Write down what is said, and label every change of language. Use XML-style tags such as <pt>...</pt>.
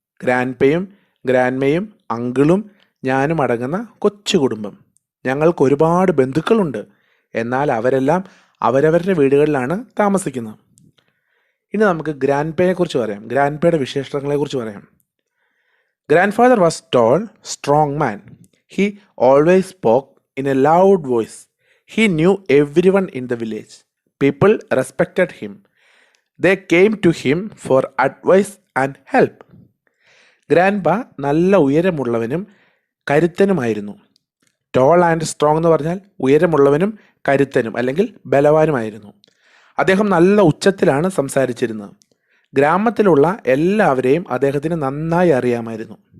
<ml>ഗ്രാൻഡ്പയും ഗ്രാൻഡ്മയും അങ്കിളും ഞാനും അടങ്ങുന്ന കൊച്ചു കുടുംബം. ഞങ്ങൾക്ക് ഒരുപാട് ബന്ധുക്കളുണ്ട്. എന്നാൽ അവരെല്ലാം അവരവരുടെ വീടുകളിലാണ് താമസിക്കുന്നത്. ഇനി നമുക്ക് ഗ്രാൻഡ്പയെക്കുറിച്ച് പറയാം. ഗ്രാൻഡ്പയുടെ വിശേഷങ്ങളെക്കുറിച്ച് പറയാം.</ml> <en>Grandfather was tall, strong man. He always spoke in a loud voice. He knew everyone in the village. People respected him. They came to him for advice and help.</en> <ml>Grandpa നല്ല ഉയരമുള്ളവനും കരുത്തനുമായിരുന്നു.</ml> <en>tall and strong</en> <ml>എന്ന് പറഞ്ഞാൽ ഉയരമുള്ളവനും കരുത്തനും അല്ലെങ്കിൽ ബലവാനുമായിരുന്നു. അദ്ദേഹം നല്ല ഉച്ചത്തിലാണ് സംസാരിച്ചിരുന്നത്. ഗ്രാമത്തിലുള്ള എല്ലാവരെയും അദ്ദേഹത്തിന് നന്നായി അറിയാമായിരുന്നു.</ml>